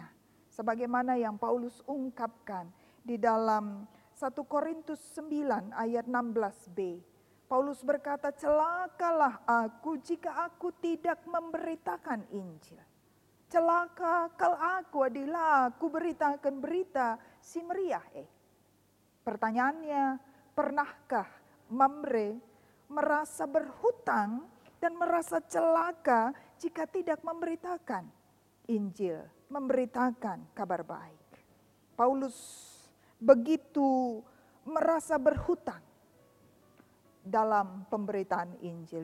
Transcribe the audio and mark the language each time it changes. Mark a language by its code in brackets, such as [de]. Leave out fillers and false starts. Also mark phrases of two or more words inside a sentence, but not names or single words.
[id] Sebagaimana yang Paulus ungkapkan di dalam 1 Korintus 9 ayat 16b. Paulus berkata, celakalah aku jika aku tidak memberitakan Injil. Celaka kalau aku adalah aku beritakan [btx] berita si meriah. [id] Pertanyaannya, pernahkah mamre merasa berhutang dan merasa celaka jika tidak memberitakan Injil, memberitakan kabar baik? Paulus begitu merasa berhutang dalam pemberitaan Injil.